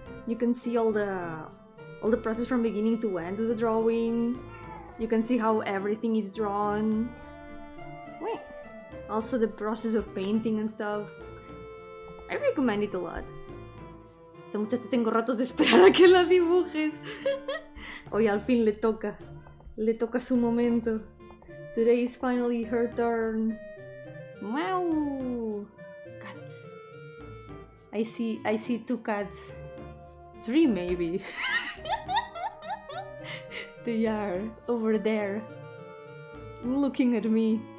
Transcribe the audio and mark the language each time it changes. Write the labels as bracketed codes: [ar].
[en] You can see all the process from beginning to end of the drawing. You can see how everything is drawn. Wait. Also the process of painting and stuff. I recommend it a lot. [es] Esta muchacha tengo ratos de esperar a que la dibujes. Oye, al fin le toca. Le toca su momento. [en] Today is finally her turn. Wow! Cats. I see 2 cats. 3 maybe. They are over there. Looking at me.